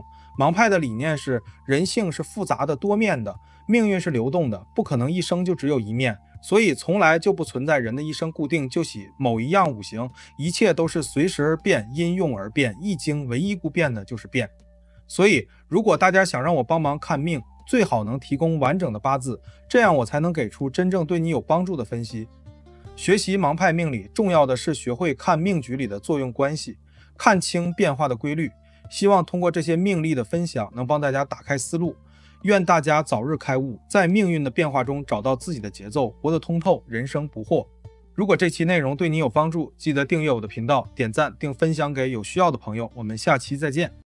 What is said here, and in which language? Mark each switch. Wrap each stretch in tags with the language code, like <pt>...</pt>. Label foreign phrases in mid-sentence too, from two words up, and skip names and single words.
<zh>盲派的理念是人性是複雜的多面的，命運是流動的，不可能一生就只有一面，所以從來就不存在人的一生固定就喜某一樣五行，一切都是隨时而变，因用而变。易经唯一不变的就是变。所以如果大家想让我帮忙看命，最好能提供完整的八字，这样我才能给出真正对你有帮助的分析。学習盲派命理重要的是学会看命局里的作用關係，看清變化的規律。希望通過這些命例的分享能幫大家打開思路，願大家早日開悟，在命運的變化中找到自己的節奏，活得通透，人生不惑。如果這期內容對你有幫助，記得訂閱我的頻道，點讚並分享給有需要的朋友。我們下期再見。</zh>